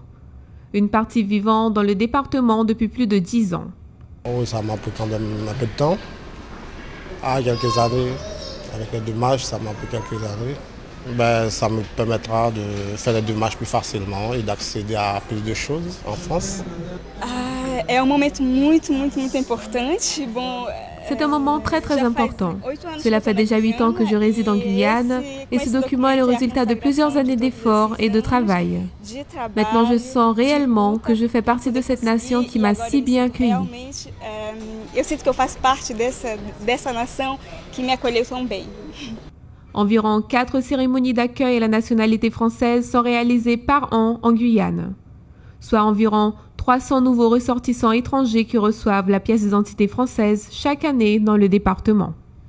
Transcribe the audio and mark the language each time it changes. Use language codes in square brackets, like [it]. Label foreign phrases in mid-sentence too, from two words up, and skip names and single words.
[fr] Une partie vivant dans le département depuis plus de 10 ans. Oui, ça m'a pris quand même un peu de temps. Quelques années, avec les démarches, ça m'a pris quelques années. Ça me permettra de faire les démarches plus facilement et d'accéder à plus de choses en France. [pt] É momento muito importante. [fr] C'est un moment très important. Cela fait déjà 8 ans que je réside en Guyane et ce document est le résultat de plusieurs années d'efforts et de travail. Maintenant, je sens réellement que je fais partie de cette nation qui m'a si bien accueillie. [pt] Eu sinto que eu faço parte dessa nação que me acolheu tão bem. [fr] Environ 4 cérémonies d'accueil à la nationalité française sont réalisées par an en Guyane, soit environ 300 nouveaux ressortissants étrangers qui reçoivent la pièce d'identité française chaque année dans le département.